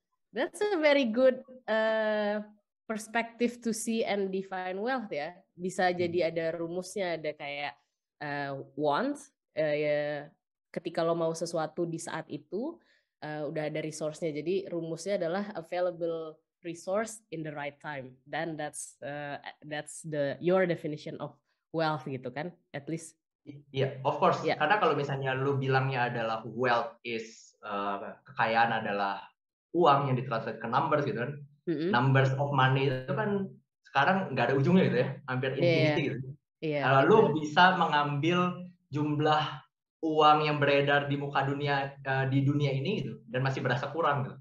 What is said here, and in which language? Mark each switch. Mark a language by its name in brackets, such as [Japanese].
[English] That's a very good perspective to see and define wealth ya. [Indonesian] Bisa jadi ada rumusnya, ada kayak want, ketika lo mau sesuatu di saat itu, udah ada resource-nya. Jadi rumusnya adalah [English] available resource in the right time. Then that's your definition of wealth [Indonesian] gitu kan, [English] at least. Iya, of course. [Indonesian] Karena kalau misalnya lu bilangnya adalah [English] wealth is [Indonesian] kekayaan adalah uang yang ditranslate ke numbers gitu kan. [English] Numbers of money [Indonesian] itu kan sekarang nggak ada ujungnya gitu ya, hampir infinity gitu. Lu bisa mengambil jumlah uang yang beredar di muka dunia di dunia ini gitu dan masih berasa kurang gitu.